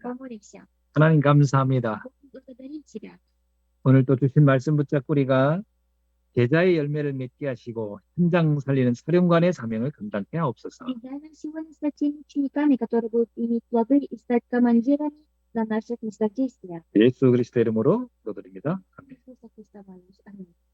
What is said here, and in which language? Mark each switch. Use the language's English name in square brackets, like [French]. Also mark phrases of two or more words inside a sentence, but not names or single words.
[Russian] Помолимся. [Korean] 하나님 감사합니다. [Russian] Благодарим Тебя. [Korean] 오늘 또 주신 말씀 붙잡고 우리가 제자의 열매를 맺게 하시고 현장 살리는 사령관의 사명을 감당케 하옵소서. [Russian] И дай нам сегодня стать теми учениками, которые будут иметь плоды и стать командирами на наших местах действия. [Korean] 예수 그리스도 이름으로 기도드립니다. 아멘. [Russian] Иисуса Христа молюсь. Аминь.